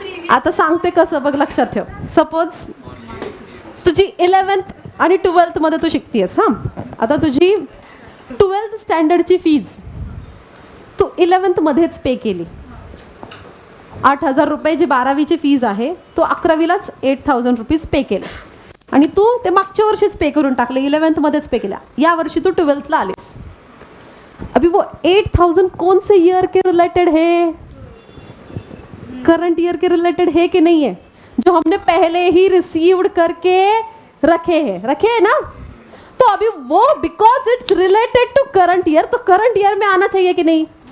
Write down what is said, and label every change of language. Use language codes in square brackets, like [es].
[mr] आता सांगते कसं बघ, लक्षात ठेव। सपोज तुझी 11th आणि 12th मध्ये तू शिकतेस, हां, आता तुझी 12th स्टँडर्डची फीज तू 11th मध्येच पे केली। 8,000 रुपये जी 12वीची फीज आहे तो 11वीलाच 8,000 रुपीज पे केले आणि तू ते मागच्या वर्षीच पे करून टाकले, 11th मध्येच पे केल्या। या वर्षी तू 12thला आलीस। [hi] अभी वो 8,000 कौन से ईयर के रिलेटेड है? करंट ईयर के रिलेटेड है कि नहीं है? जो हमने पहले ही रिसीव्ड करके रखे हैं ना, तो अभी वो [en] because it's related to current year, [hi] तो करंट ईयर में आना चाहिए कि नहीं?